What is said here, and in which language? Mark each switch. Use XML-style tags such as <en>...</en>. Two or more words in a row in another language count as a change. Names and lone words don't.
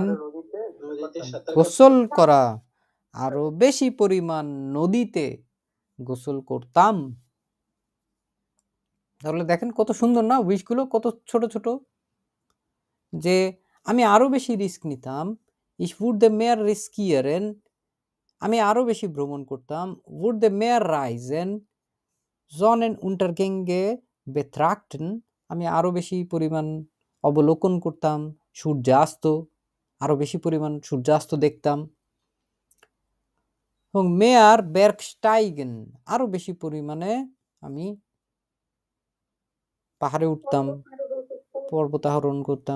<bn>নদীতে সাঁতার গোসল করা, আরো বেশি পরিমাণ নদীতে গোসল করতাম। তাহলে দেখেন কত সুন্দর না উইশগুলো, কত ছোট ছোট, যে আমি আরো বেশি রিস্ক নিতাম,</bn> <de>ich würde mehr riskieren,</de> <bn>আমি আরো বেশি ভ্রমণ করতাম,</bn> <de>würde mehr reisen, Sonnenuntergänge betrachten,</de> <bn>আমি আরো বেশি পরিমাণ অবলোকন করতাম, সূর্যাস্ত, আরো বেশি পরিমাণ সূর্যাস্ত দেখতাম। এবং</bn> <de>mehr Bergsteigen,</de> <bn>আরো বেশি পরিমাণে আমি পাহাড়ে উঠতাম, পর্বতারোহণ করতাম।</bn>